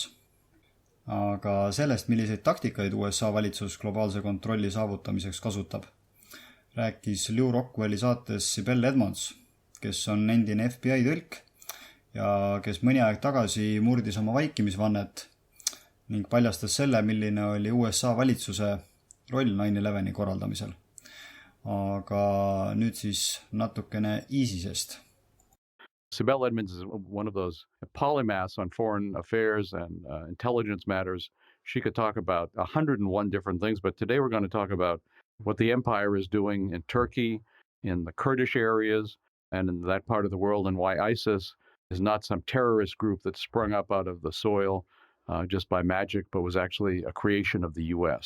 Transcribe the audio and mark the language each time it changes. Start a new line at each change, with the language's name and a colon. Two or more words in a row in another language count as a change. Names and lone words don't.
Estonian: Aga sellest, milliseid taktikaid USA valitsus globaalse kontrolli saavutamiseks kasutab, rääkis Lew Rockwelli saates Sibel Edmonds, kes on endine FBI tõlk ja kes mõni aeg tagasi murdis oma vaikimisvannet ning paljastas selle, milline oli USA valitsuse roll 9/11 korraldamisel. Aga nüüd siis natukene ISISest.
English: Sibel Edmonds is one of those polymaths on foreign affairs and intelligence matters. She could talk about 101 different things, but today we're going to talk about what the empire is doing in Turkey, in the Kurdish areas, and in that part of the world, and why ISIS is not some terrorist group that sprung up out of the soil just by magic, but was actually a creation of the U.S.